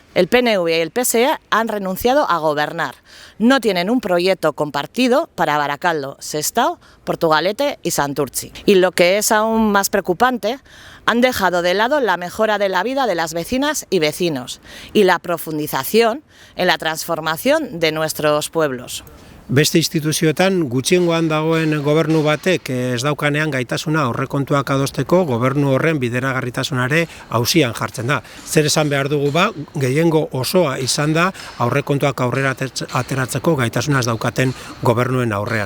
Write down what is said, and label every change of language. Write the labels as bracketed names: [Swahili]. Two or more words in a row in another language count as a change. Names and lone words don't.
[Spanish] El PNV y el PSE han renunciado a gobernar. No tienen un proyecto compartido para Baracaldo, Sestao, Portugalete y Santurtzi. Y lo que es aún más preocupante, han dejado de lado la mejora de la vida de las vecinas y vecinos y la profundización en la transformación de nuestros pueblos. [Basque] Beste instituzioetan gutxiengoan dagoen gobernu batek ez daukanean gaitasuna aurrekontuak adosteko gobernu horren bideragarritasunare auzian jartzen da. Zer esan behar dugu ba, gehiengo osoa izan da aurrekontuak aurrera ateratzeko gaitasuna ez daukaten gobernuen aurrean.